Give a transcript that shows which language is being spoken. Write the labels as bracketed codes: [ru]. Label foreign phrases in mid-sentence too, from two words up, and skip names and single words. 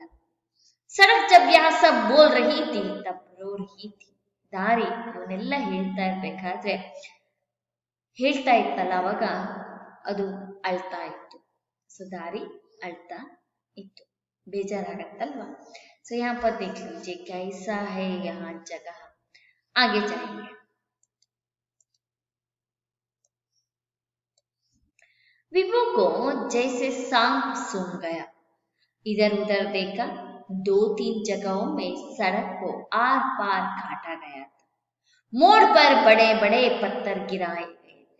[hi] सड़क जब यह सब बोल रही थी तब रो रही थी, [kn] ದಾರಿ ಇವನ್ನೆಲ್ಲ ಹೇಳ್ತಾ ಇರ್ಬೇಕಾದ್ರೆ ಹೇಳ್ತಾ ಇತ್ತಲ್ಲ ಅವಾಗ ಅದು ಅಳ್ತಾ ಇತ್ತು. ಸೊ ದಾರಿ ಅಳ್ತಾ ಇತ್ತು, ಬೇಜಾರಾಗತ್ತಲ್ವಾ. [hi] ಸೊ यहाँ पर देख लीजिए कैसा है यहाँ जगह, आगे जाएंगे. विभू को जैसे सांप सूंघ गया, इधर उधर देखा, 2-3 जगहों में सड़क को आर पार काटा गया था. मोड़ पर बड़े बड़े पत्थर गिराए गए थे.